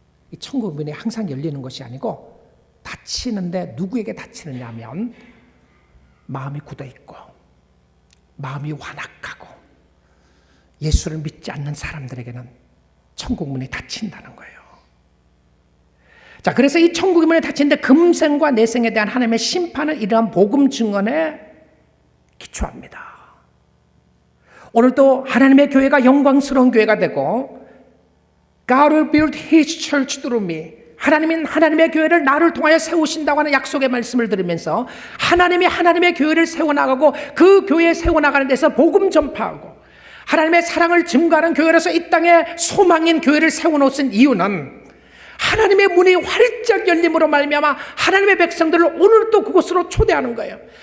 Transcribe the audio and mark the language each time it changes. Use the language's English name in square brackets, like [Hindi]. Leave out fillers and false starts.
[Korean] 이 천국의 문이 항상 열리는 것이 아니고 닫히는데 누구에게 닫히느냐 하면 마음이 굳어있고 마음이 완악하고 예수를 믿지 않는 사람들에게는 천국 문이 닫힌다는 거예요. 자, 그래서 이 천국의 문이 닫히는데 금생과 내생에 대한 하나님의 심판은 이러한 복음 증언에 기초합니다. 오늘도 하나님의 교회가 영광스러운 교회가 되고 [English] God will build His church through me. [Korean] 하나님은 하나님의 교회를 나를 통하여 세우신다고 하는 약속의 말씀을 들으면서 하나님이 하나님의 교회를 세워나가고 그 교회에 세워나가는 데서 복음 전파하고 하나님의 사랑을 증거하는 교회로서 이 땅에 소망인 교회를 세워놓은 이유는 하나님의 문이 활짝 열림으로 말미암아 하나님의 백성들을 오늘 또 그곳으로 초대하는 거예요.